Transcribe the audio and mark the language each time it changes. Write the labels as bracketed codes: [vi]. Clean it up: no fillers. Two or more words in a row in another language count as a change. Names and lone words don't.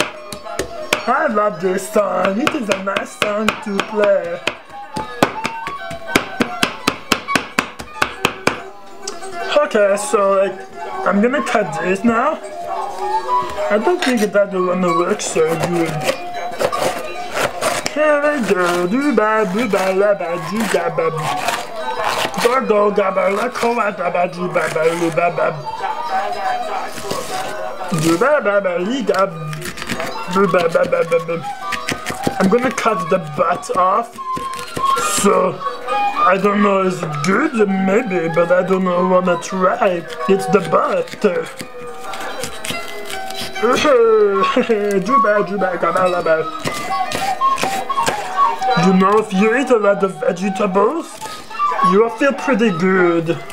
[en] I love this song. It is a nice song to play. Okay, so I'm gonna cut this now. I don't think that will gonna work so good. Here we go. Do ba la ba do ga ba. Go ga ba la ko wa ba ba do ba ba lu ba ba. Do ba ba ba li ga. Do ba ba ba ba ba. I'm gonna cut the butt off. So I don't know, is it good? Maybe, but I don't know, I wanna try. It's the butt. You know, if you eat a lot of vegetables, you will feel pretty good.